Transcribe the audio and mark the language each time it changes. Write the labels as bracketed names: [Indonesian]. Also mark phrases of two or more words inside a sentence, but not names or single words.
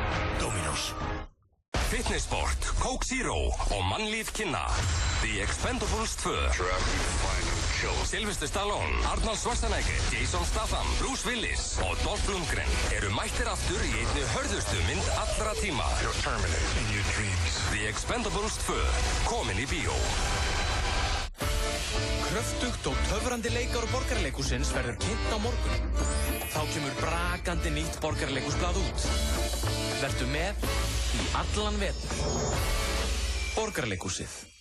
[Icelandic] Dominos. Fitnessport, Coke Zero og mannlíf kynna. The Expendables 2. Sylvester Stallone, Arnold Schwarzenegger, Jason Statham, Bruce Willis og Dolph Lundgren eru mættir aftur í einni hörðustu mynd allra tíma. [English] You're terminated in your dreams. [Icelandic] The Expendables 2, komin í bíó. Kröftugt og töfrandi leikár Borgarleikhússins verður kynnt á morgun. Þá kemur brakandi nýtt Borgarleikhúsblað út. Vertu með í allan vetur. Borgarleikhúsið.